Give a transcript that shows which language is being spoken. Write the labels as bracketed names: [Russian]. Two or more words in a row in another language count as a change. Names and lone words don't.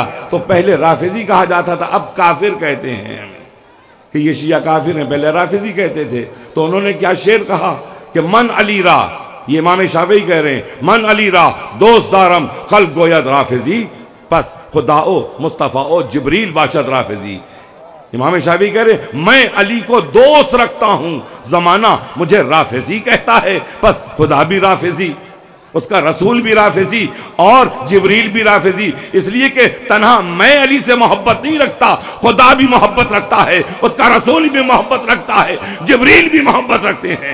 [Urdu] تو پہلے رافضی کہا جاتا تھا، اب کافر کہتے ہیں ہمیں کہ یہ شیعہ کافر ہیں، پہلے رافضی کہتے تھے۔ تو انہوں نے کیا شعر کہا کہ [Persian] من علی را، [Urdu] یہ امام شافعی کہہ رہے ہیں، [Persian] من علی را دوست دارم خلق گوید رافضی، پس خدا او مصطفیٰ او جبریل باشد رافضی۔ [Urdu] امام شافعی کہہ رہے ہیں میں علی کو دوست رکھتا ہوں، زمانہ مجھے رافضی کہتا ہے، پس خدا بھی رافضی، اس کا رسول بھی رافضی اور جبریل بھی رافضی، اس لیے کہ تنہا میں علی سے محبت نہیں رکھتا، خدا بھی محبت رکھتا ہے، اس کا رسول بھی محبت رکھتا ہے، جبریل بھی محبت رکھتے ہیں۔